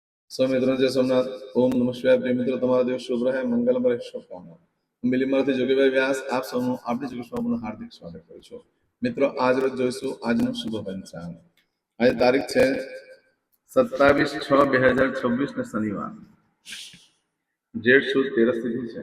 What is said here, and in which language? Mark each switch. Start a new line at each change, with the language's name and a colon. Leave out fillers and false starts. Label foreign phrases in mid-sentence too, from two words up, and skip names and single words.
Hindi: सब मित्रों जय सोमनाथ।
Sanskrit: ओम नमः शिवाय।
Gujarati: प्रिय મિત્રો, તમારો દિવસ શુભ રહે, મંગલમય રહે, શુભકામનાઓ। હું બિલીમરથી જોગીભાઈ વ્યાસ આપ સૌનું આપણી જોગેશમાં હાર્દિક સ્વાગત કરું છું। મિત્રો, આજ રોજ જોઈશું આજનું શુભ પંચાંગ। આજે તારીખ છે 27/6/2026 ને શનિવાર, જેઠ સુદ 13 તિથિ છે।